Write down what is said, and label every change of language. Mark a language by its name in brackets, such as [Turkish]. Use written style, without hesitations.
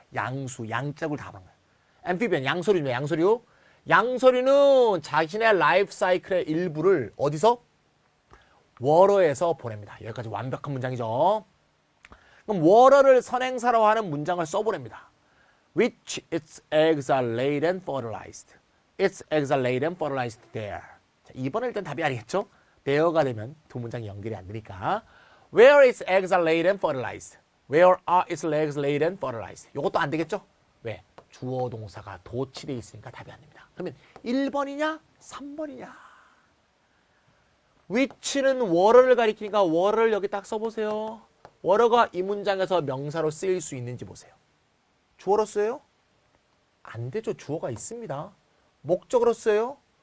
[Korean] 양수, 양짝을 다 하는 거예요. 앰피비언, 양서류입니다. 양서류. 양서류는 자신의 라이프 사이클의 일부를 어디서? 워러에서 보냅니다. 여기까지 완벽한 문장이죠. 그럼 워러를 선행사로 하는 문장을 써보냅니다. [English] Which its eggs are laid and fertilized. Its eggs are laid and fertilized there. [Korean] 자, 2번은 일단 답이 아니겠죠? there가 되면 두 문장이 연결이 안 되니까. [English] Where its eggs are laid and fertilized. Where are its eggs laid and fertilized. [Korean] 이것도 안 되겠죠? 왜? 주어 동사가 도치되어 있으니까 답이 안 됩니다. 그러면 1번이냐? 3번이냐? which는 워러를 가리키니까 워러를 여기 딱 써보세요. 워러가 이 문장에서 명사로 쓰일 수 있는지 보세요. 주어로 써요? 안 되죠. 주어가 있습니다. 목적으로 써요?